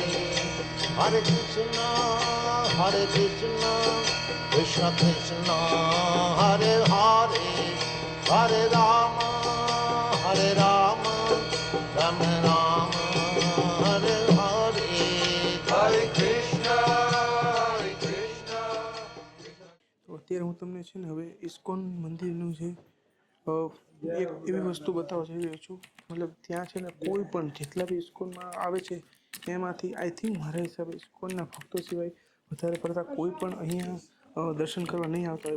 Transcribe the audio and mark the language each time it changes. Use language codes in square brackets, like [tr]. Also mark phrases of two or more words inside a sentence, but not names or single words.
[sa] हरे कृष्ण, कृष्ण कृष्ण, हरे हरे, हरे राम, राम राम, हरे हरे, Hare Rama, Rama Rama, Hare Hare. हरे कृष्ण, कृष्ण. [gu] તો અત્યારે હું તમને છે ને હવે ઇસ્કોન મંદિરનું છે એક એવી વસ્તુ બતાવવા જઈ રહ્યો છું. મતલબ ત્યાં છે ને કોઈ પણ જેટલા બી ઇસ્કોનમાં આવે છે એમાંથી [en] I think [gu] મારા હિસાબે ઇસ્કોનના ભક્તો સિવાય વધારે પડતા કોઈ પણ અહીંયા દર્શન કરવા નહીં આવતા હોય.